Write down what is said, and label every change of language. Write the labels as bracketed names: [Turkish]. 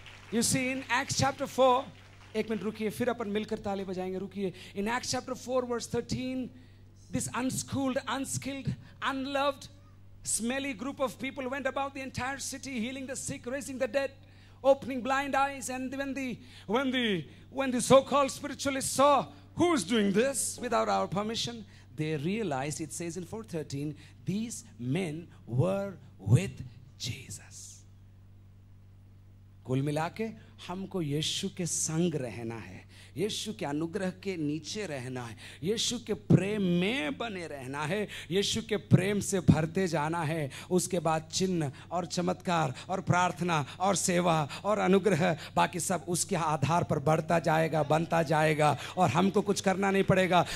[English] You see in Acts chapter 4, [Hindi] एक minute रुकिए, फिर अपन मिलकर ताली बजाएंगे, रुकिए। [English] In Acts chapter 4 verse 13, this unschooled, unskilled, unloved, smelly group of people went about the entire city, healing the sick, raising the dead, opening blind eyes. And when the so-called spiritualists saw who is doing this without our permission, they realized, it says in 4:13, these men were with Jesus. [Hindi] कुल मिला के हमको यीशु के संग रहना है, यीशु के अनुग्रह के नीचे रहना है, यीशु के प्रेम में बने रहना है, यीशु के प्रेम से भरते जाना है। उसके बाद चिन्ह और चमत्कार और प्रार्थना और सेवा और अनुग्रह बाकी सब उसके आधार पर बढ़ता जाएगा, बनता जाएगा और हमको कुछ करना नहीं पड़ेगा।